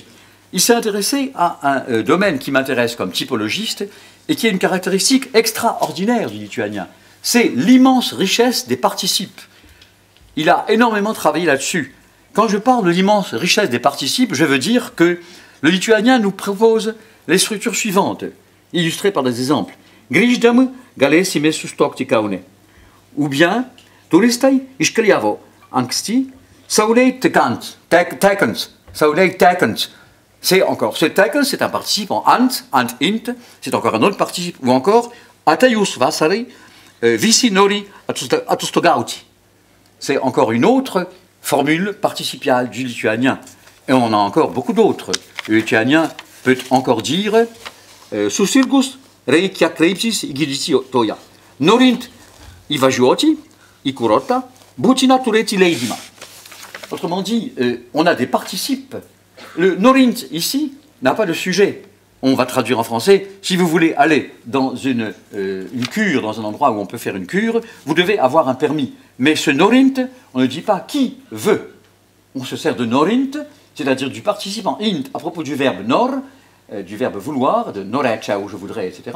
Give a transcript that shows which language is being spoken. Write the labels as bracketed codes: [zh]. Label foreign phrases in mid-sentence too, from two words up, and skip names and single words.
[fr] Il s'est intéressé à un domaine qui m'intéresse comme typologiste et qui est une caractéristique extraordinaire du lituanien. C'est l'immense richesse des participes. Il a énormément travaillé là-dessus. Quand je parle de l'immense richesse des participes, je veux dire que le lituanien nous propose les structures suivantes, illustrées par des exemples. [lt] grįždami galėsime sustokti Kaune. [fr] Ou bien, [lt] turistai iškeliavo anksti, saulei tekant. [fr] C'est encore, ce tekant, c'est un participe en ant, int, c'est encore un autre participe, ou encore, [lt] ateius vasari, visi nori atostogauti. [fr] C'est encore une autre formule participiale du lituanien. Et on a encore beaucoup d'autres. Le lituanien peut encore dire [lt] susirgus reikia kreiptis į gydytoją. Norint įvažiuoti į kurortą, būtina turėti leidimą. [fr] Autrement dit, on a des participes. Le norint ici n'a pas de sujet. On va traduire en français, si vous voulez aller dans une cure, dans un endroit où on peut faire une cure, vous devez avoir un permis. Mais ce norint, on ne dit pas qui veut. On se sert de norint, c'est-à-dire du participe en int à propos du verbe nor, du verbe vouloir, de norecha où je voudrais, etc.